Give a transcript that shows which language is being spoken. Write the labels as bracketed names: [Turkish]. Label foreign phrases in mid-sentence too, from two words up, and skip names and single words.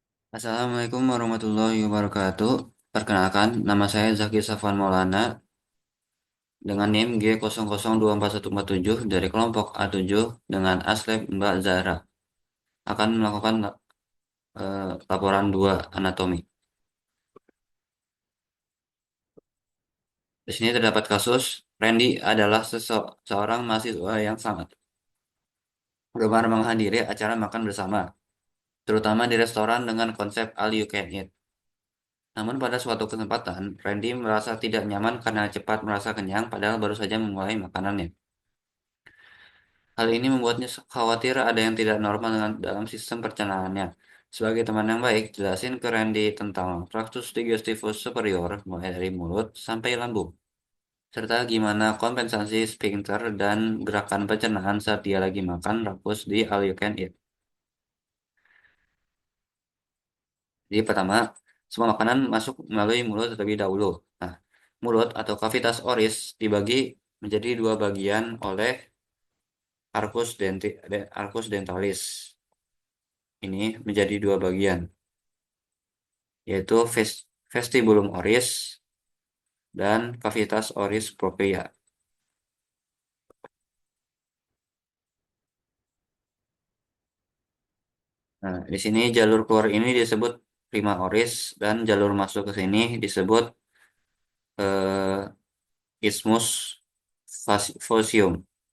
[Indonesian] Assalamualaikum warahmatullahi wabarakatuh. Perkenalkan, nama saya Zaki Safwan Maulana dengan NIM G002417 dari kelompok A7 dengan aslep Mbak Zahra akan melakukan laporan 2 anatomi. Di sini terdapat kasus Randy adalah seorang mahasiswa yang sangat gemar menghadiri acara makan bersama, terutama di restoran dengan konsep [English] all you can eat. [Indonesian] Namun pada suatu kesempatan, Randy merasa tidak nyaman karena cepat merasa kenyang padahal baru saja memulai makanannya. Hal ini membuatnya khawatir ada yang tidak normal dalam sistem pencernaannya. Sebagai teman yang baik, jelasin ke Randy tentang traktus digestivus superior mulai dari mulut sampai lambung, serta gimana kompensasi sphincter dan gerakan pencernaan saat dia lagi makan rakus di [English] all you can eat. [Indonesian] Jadi pertama, semua makanan masuk melalui mulut terlebih dahulu. Nah, mulut atau kavitas oris dibagi menjadi dua bagian oleh [Latin] arcus dentalis. [Indonesian] Ini menjadi dua bagian, yaitu [Latin] vestibulum oris [Indonesian] dan [Latin] cavitas oris propria. [Indonesian] Nah, di sini jalur keluar ini disebut [Latin] prima oris [Indonesian] dan jalur masuk ke sini disebut eh, [Latin] isthmus fossium.